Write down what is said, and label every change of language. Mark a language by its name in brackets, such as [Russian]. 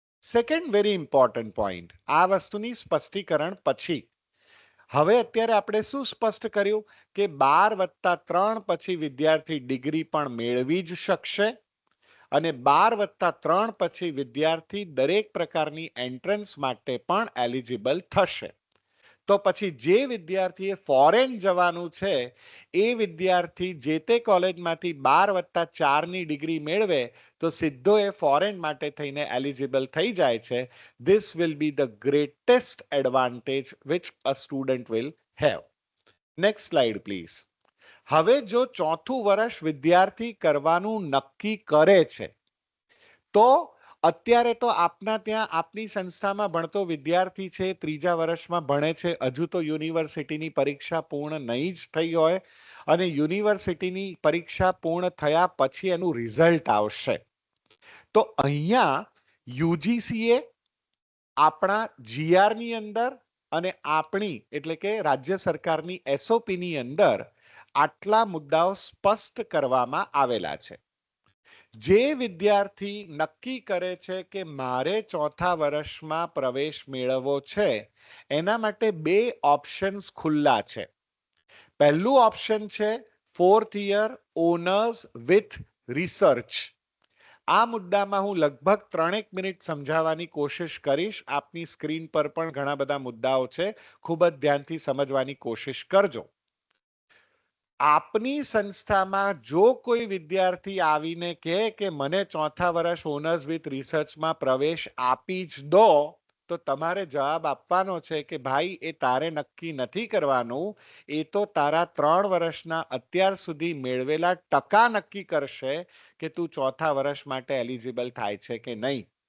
[English] second very important point, [Gujarati] આ વસ્તુની સ્પષ્ટીકરણ પછી હવે અત્યારે આપણે શું સ્પષ્ટ કર્યું કે 12+3 પછી વિદ્યાર્થી ડિગ્રી પણ મેળવી જ શકશે અને 12+3 પછી વિદ્યાર્થી દરેક પ્રકારની એન્ટ્રન્સ માટે પણ એલિજિબલ થશે. તો પછી જે વિદ્યાર્થીએ ફોરેન જવાનું છે એ વિદ્યાર્થી જે તે કોલેજમાંથી 12+4ની ડિગ્રી મેળવે તો સીધો એ ફોરેન માટે થઈને એલિજિબલ થઈ જાય છે. [English] This will be the greatest advantage which a student will have. Next slide please. [Gujarati] હવે જો 4થું વર્ષ વિદ્યાર્થી કરવાનું નક્કી કરે છે તો અત્યારે તો આપના ત્યાં આપની સંસ્થામાં ભણતો વિદ્યાર્થી છે, 3જા વર્ષમાં ભણે છે, હજુ તો યુનિવર્સિટીની પરીક્ષા પૂર્ણ નહીં જ થઈ હોય અને યુનિવર્સિટીની પરીક્ષા પૂર્ણ થયા પછી એનું રિઝલ્ટ આવશે. તો અહીંયા યુજીસીએ આપણા જીઆરની અંદર અને આપણી એટલે કે રાજ્ય સરકારની એસઓપીની અંદર આટલા મુદ્દાઓ સ્પષ્ટ કરવામાં આવેલા છે. જે વિદ્યાર્થી નક્કી કરે છે કે મારે 4થા વર્ષમાં પ્રવેશ મેળવવો છે એના માટે 2 ઓપ્શન્સ ખુલ્લા છે. પહેલું ઓપ્શન છે [English] 4th year honors with research. [Gujarati] આ મુદ્દામાં હું લગભગ 3 મિનિટ સમજાવવાની કોશિશ કરીશ. આપની સ્ક્રીન પર પણ ઘણા બધા મુદ્દાઓ છે, ખૂબ જ ધ્યાનથી સમજવાની કોશિશ કરજો. આપની સંસ્થામાં જો કોઈ વિદ્યાર્થી આવીને કહે કે મને ચોથા વર્ષ ઓનર્સ વિથ રિસર્ચમાં પ્રવેશ આપી જ દો, તો તમારે જવાબ આપવાનો છે કે ભાઈ એ તારે નક્કી નથી કરવાનું, એ તો તારા 3 વર્ષના અત્યાર સુધી મેળવેલા ટકા નક્કી કરશે કે તું ચોથા વર્ષ માટે એલિજિબલ થાય છે કે નહીં.